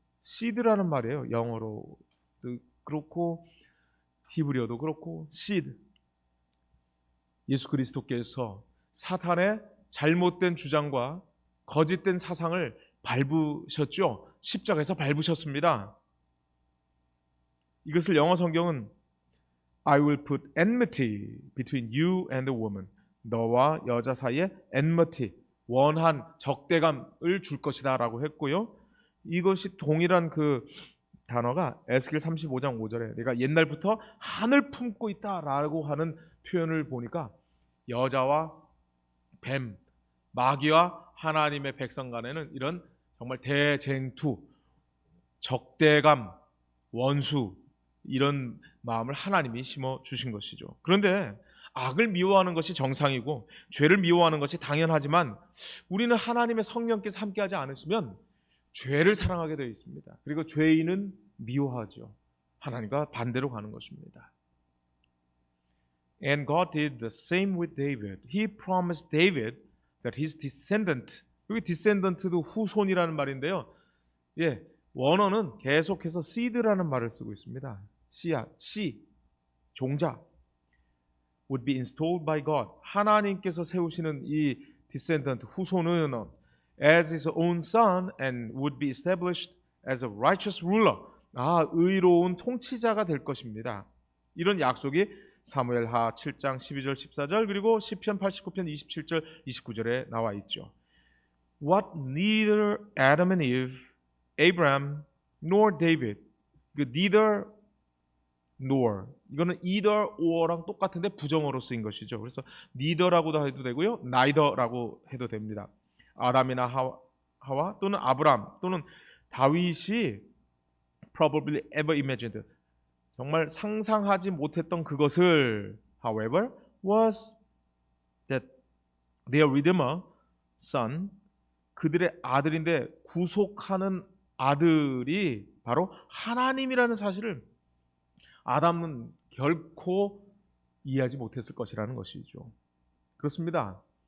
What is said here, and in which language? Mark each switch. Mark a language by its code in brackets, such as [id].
[ko] seed라는 말이에요. 영어로도 그렇고 히브리어도 그렇고 seed. 예수 그리스도께서 사탄의 잘못된 주장과 거짓된 사상을 밟으셨죠. 십자가에서 밟으셨습니다. 이것을 영어 성경은 [en] I will put enmity between you and the woman. [ko] 너와 여자 사이에 enmity, 원한 적대감을 줄 것이다 라고 했고요. 이것이 동일한 그 단어가 에스겔 35장 5절에 내가 옛날부터 한을 품고 있다라고 하는 표현을 보니까 여자와 뱀, 마귀와 하나님의 백성 간에는 이런 정말 대쟁투, 적대감, 원수 이런 마음을 하나님이 심어 주신 것이죠. 그런데 악을 미워하는 것이 정상이고 죄를 미워하는 것이 당연하지만 우리는 하나님의 성령께서 함께하지 않으시면 죄를 사랑하게 되어 있습니다. 그리고 죄인은 미워하죠. 하나님과 반대로 가는 것입니다. [en] And God did the same with David. He promised David that his descendant, [ko] 여기 descendant도 후손이라는 말인데요. 예, 원어는 계속해서 seed라는 말을 쓰고 있습니다. 씨앗, 씨, 종자 [en] would be installed by God. [ko] 하나님께서 세우시는 이 descendant, 후손은 [en] as his own son and would be established as a righteous ruler. [ko] 의로운 통치자가 될 것입니다. 이런 약속이 사무엘하 7장 12절 14절 그리고 시편 89편 27절 29절에 나와 있죠. [en] What neither Adam and Eve, Abraham, nor David. [ko] 그 neither nor 이거는 either or랑 똑같은데 부정어로 쓰인 것이죠. 그래서 neither라고도 해도 되고요, neither라고 해도 됩니다. 아담이나 하와 또는 아브람 또는 다윗이 [en] probably ever imagined, [ko] 정말 상상하지 못했던 그것을 [en] however was that their redeemer son, [ko] 그들의 아들인데 구속하는 아들이 바로 하나님이라는 사실을 아담은 결코 이해하지 못했을 것이라는 것이죠. 그렇습니다.